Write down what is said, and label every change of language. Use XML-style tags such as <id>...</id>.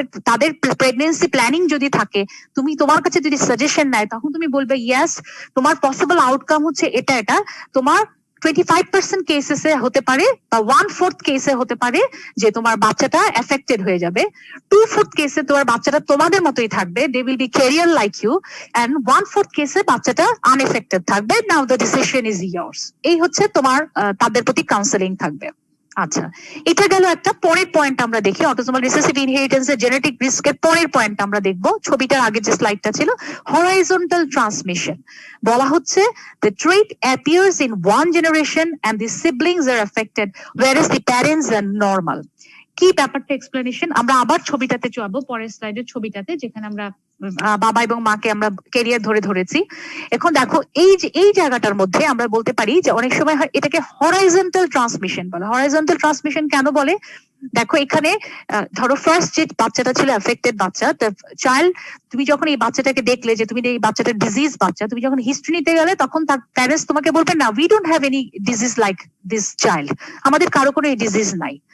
<bn>তাদের pregnancy planning যদি থাকে, তুমি তোমার কাছে যদি সাজেশন নেয় তখন তুমি বলবে ইয়েস তোমার পসিবল আউটকাম হচ্ছে এটা, তোমার 25% কেসেসে হতে পারে বা 1/4 কেসে হতে পারে যে তোমার বাচ্চাটা এফেক্টেড হয়ে যাবে, 2/4 কেসে তোমার বাচ্চাটা তোমাদের মতোই থাকবে,</bn> <en>they will be carrier like you,</en> <bn>and 1/4 কেসে বাচ্চাটা আনএফেক্টেড থাকবে,</bn> <en>Now the decision is yours.</en> <bn>এই হচ্ছে তোমার তাদের প্রতি কাউন্সেলিং থাকবে। আচ্ছা, এটা গেল একটা। পরের পয়েন্ট আমরা দেখি অটোসোমাল রিসেসিভ ইনহেরিটেন্সের জেনেটিক রিস্কের পরের পয়েন্ট আমরা দেখব। ছবিটার আগে যে স্লাইডটা ছিল হরাইজন্টাল ট্রান্সমিশন, বলা হচ্ছে</bn> <en>the trait appears in one generation and the siblings are affected whereas the parents are normal.</en> <bn>কি ব্যাপারটা এক্সপ্লেনেশন আমরা আবার ছবিটাতে যাবো, পরের স্লাইডের ছবিটাতে যেখানে আমরা বাবা এবং মাকে আমরা ক্যারিয়ার ধরেছি। এখন দেখো এই জায়গাটার মধ্যে আমরা বলতে পারি যে অনেক সময় এটাকে হরাইজন্টাল ট্রান্সমিশন বলে। হরাইজন্টাল ট্রান্সমিশন কেন বলে? দেখো এখানে ধরো ফার্স্ট যে বাচ্চাটা ছিল এফেক্টেড বাচ্চা, চাইল্ড, তুমি যখন এই বাচ্চাটাকে দেখলে যে তুমি এই বাচ্চাটার ডিজিজ বাচ্চা, তুমি যখন হিস্ট্রি নিতে গেলে তখন তার প্যারেন্টস তোমাকে বলবে না</bn> <en>we don't have any disease like this child,</en> <bn>আমাদের কারো কোনো এই ডিজিজ নাই।</bn>